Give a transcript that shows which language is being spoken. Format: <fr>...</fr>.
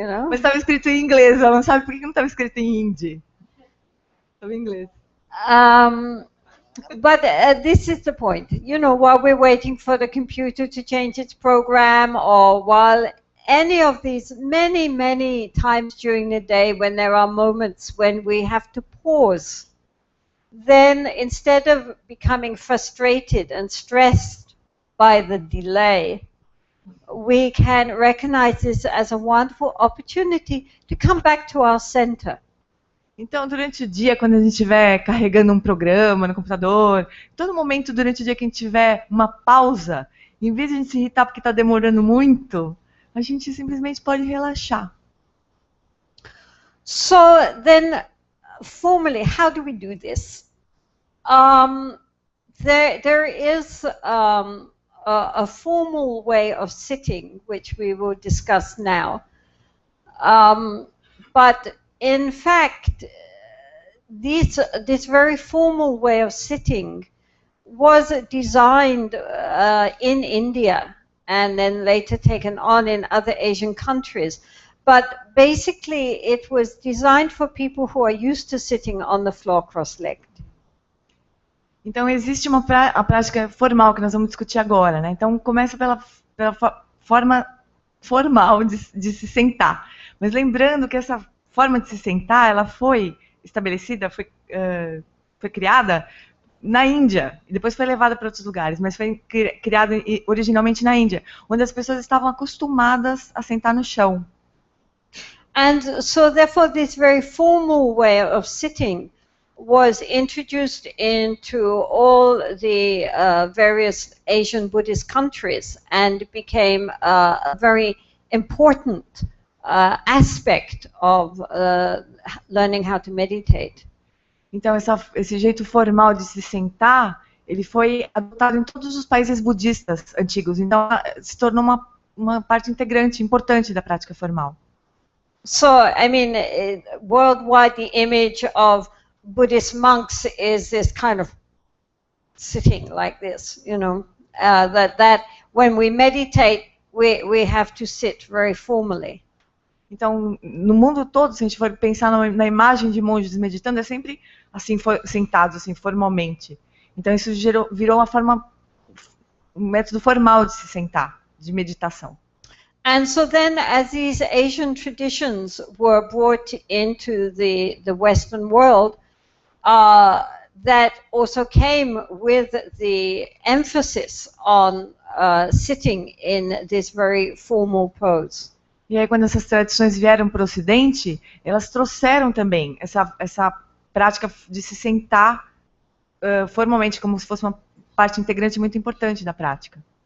<pt>Mas estava escrito em inglês, ela não sabe por que não estava escrito em hindi. Estava em inglês.</pt> <en>But this is the point. While we're waiting for the computer to change its program, or while any of these many, many times during the day when there are moments when we have to pause, then instead of becoming frustrated and stressed by the delay, we can recognize this as a wonderful opportunity to come back to our center.</en> <pt>Então, durante o dia, quando a gente estiver carregando um programa no computador, todo momento durante o dia que a gente tiver uma pausa, em vez de a gente se irritar porque está demorando muito, a gente simplesmente pode relaxar.</pt> <en>So then, formally, how do we do this? There is a formal way of sitting, which we will discuss now. But in fact, this very formal way of sitting was designed in India and then later taken on in other Asian countries. But basically, it was designed for people who are used to sitting on the floor cross-legged.</en> <pt>Então, existe a prática formal que nós vamos discutir agora, né? Então, começa pela forma formal de se sentar. Mas lembrando que essa forma de se sentar, ela foi estabelecida, foi criada na Índia, e depois foi levada para outros lugares, mas foi criada originalmente na Índia, onde as pessoas estavam acostumadas a sentar no chão.</pt> <en>And so therefore this very formal way of sitting was introduced into all the various Asian Buddhist countries and became a very important aspect of learning how to meditate.</en> <pt>Então, esse jeito formal de se sentar, ele foi adotado em todos os países budistas antigos. Então, se tornou uma parte integrante, importante da prática formal.</pt> <en>So, I mean, worldwide, the image of Buddhist monks is this kind of sitting like this, that when we meditate, we have to sit very formally.</en> <pt>Então, no mundo todo, se a gente for pensar na imagem de monges meditando, é sempre assim, sentados, assim, formalmente. Então, isso virou um método formal de se sentar, de meditação.</pt> <en>And so then, as these Asian traditions were brought into the Western world, that also came with the emphasis on sitting in this very formal pose.</en> <pt>E aí, quando essas tradições vieram para o Ocidente, elas trouxeram também essa prática de se sentar formalmente, como se fosse uma parte integrante muito importante da prática.</pt>